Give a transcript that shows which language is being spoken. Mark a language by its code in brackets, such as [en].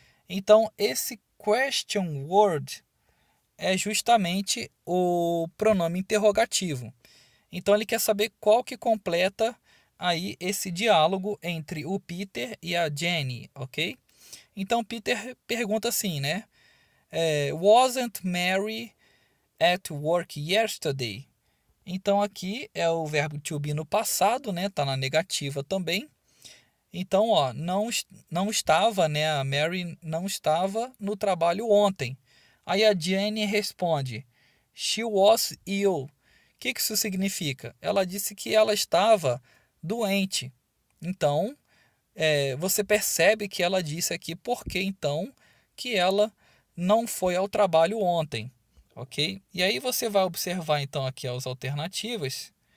[pt] Então esse question word é justamente o pronome interrogativo. Então ele quer saber qual que completa aí esse diálogo entre o Peter e a Jenny, ok? Então Peter pergunta assim, né? [en] Wasn't Mary at work yesterday? [pt] Então aqui é o verbo to be no passado, né? Tá na negativa também. Então, ó, não estava, né? A Mary não estava no trabalho ontem. Aí a Jenny responde: [en] She was ill. [pt] O que isso significa? Ela disse que ela estava doente. Então, você percebe que ela disse aqui por que então que ela não foi ao trabalho ontem, ok? E aí você vai observar então aqui as alternativas.